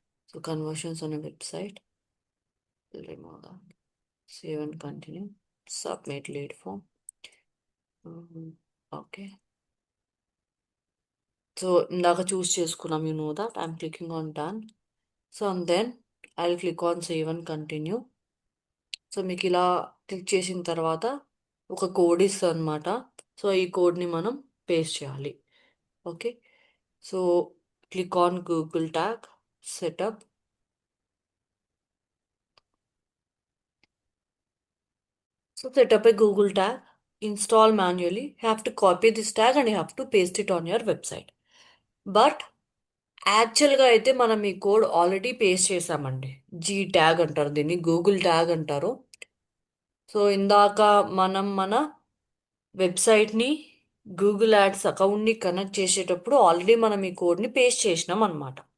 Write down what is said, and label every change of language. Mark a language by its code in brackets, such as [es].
[en] So conversions అనే website, remove that, save and continue, submit lead form. Okay, so [te] ఇందాక చూస్ చేసుకున్నాం, [en] You know that I'm clicking on done. So and then I will click on save and continue. [te] So మీకు ఇలా click చేసిన తర్వాత ఒక code ఇస్తుంది అనమాట. So ఈ కోడ్ని మనం పేస్ట్ చేయాలి. Okay, [en] So click on Google tag setup. So setup a Google tag, install manually. You have to copy this tag and you have to paste it on your website. [te] But యాక్చువల్గా అయితే మనం ఈ code already paste చేసామండి. G tag అంటారు దీన్ని, Google tag అంటారు. So ఇందాక మనం మన వెబ్సైట్ని గూగుల్ యాడ్స్ అకౌంట్ని కనెక్ట్ చేసేటప్పుడు ఆల్రెడీ మనం ఈ కోడ్ని పేస్ట్ చేసినాం అనమాట.